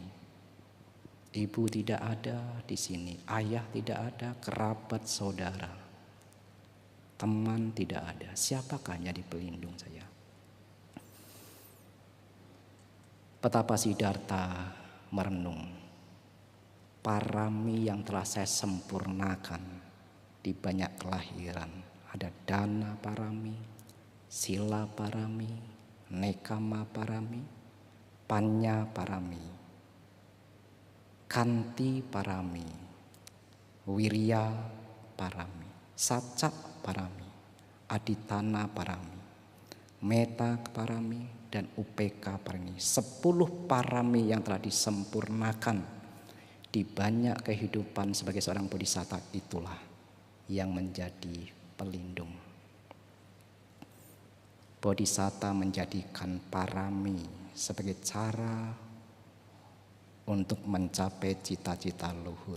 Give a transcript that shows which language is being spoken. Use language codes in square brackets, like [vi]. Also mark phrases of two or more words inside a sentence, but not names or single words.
[id] Ibu tidak ada di sini, ayah tidak ada, kerabat, saudara, teman tidak ada. Siapakah yang jadi pelindung saya? Betapa Siddhartha merenung, parami yang telah saya sempurnakan di banyak kelahiran. [pi] Ada dana parami, sila parami, nekama parami, panya parami, kanti parami, wirya parami, saca parami, aditana parami, meta parami, dan upeka parami. [id] 10 parami yang telah disempurnakan di banyak kehidupan sebagai seorang bodhisatta, itulah yang menjadi pelindung. Bodhisatta menjadikan parami sebagai cara untuk mencapai cita-cita luhur.